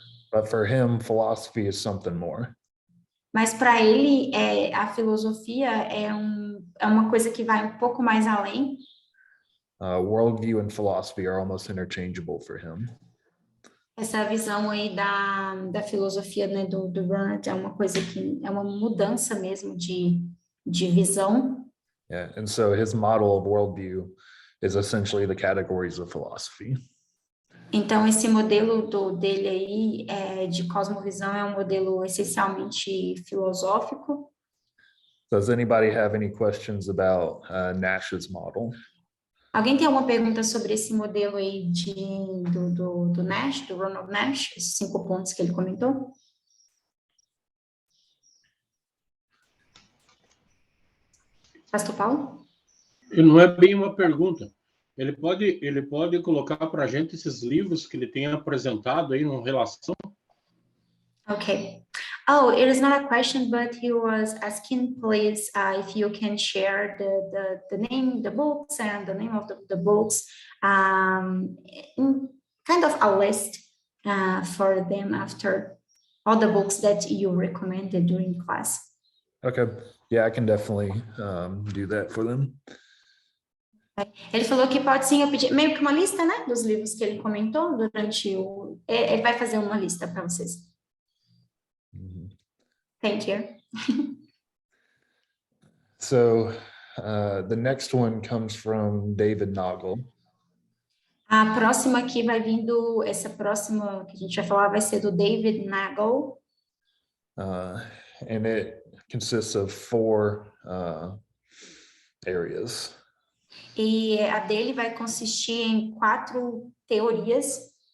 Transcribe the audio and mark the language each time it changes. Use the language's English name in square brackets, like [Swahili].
[English] But for him, philosophy is something more. [Portuguese] Mas para ele, a filosofia é uma coisa que vai um pouco mais além. [English] Worldview and philosophy are almost interchangeable for him. [Portuguese] Essa visão aí da filosofia, né, do Ronald é uma coisa que é uma mudança mesmo de visão. [English] Yeah, and so his model of worldview is essentially the categories of philosophy. [Portuguese] Então, esse modelo dele aí de cosmovisão é um modelo essencialmente filosófico. [English] Does anybody have any questions about Nash's model? [Portuguese] Alguém tem alguma pergunta sobre esse modelo aí do Nash, do Ronald Nash, esses 5 pontos que ele comentou? Pastor Paulo? E não é bem uma pergunta. Ele pode colocar para a gente esses livros que ele tem apresentado aí em relação? [English] Okay. Oh, it is not a question, but he was asking, please, if you can share the name, the books, and the name of the books, in kind of a list for them after all the books that you recommended during class. Okay, yeah, I can definitely do that for them. [Portuguese] Ele falou que pode sim, eu pedi meio que uma lista, né, dos livros que ele comentou durante ele vai fazer uma lista para vocês. Mhm. [English] Thank you. So the next one comes from David Nagel. [Portuguese] A próxima aqui vai vindo, essa próxima que a gente vai falar vai ser do David Nagel. [English] And it consists of 4 areas. [Portuguese] E a dele vai consistir em 4 teorias.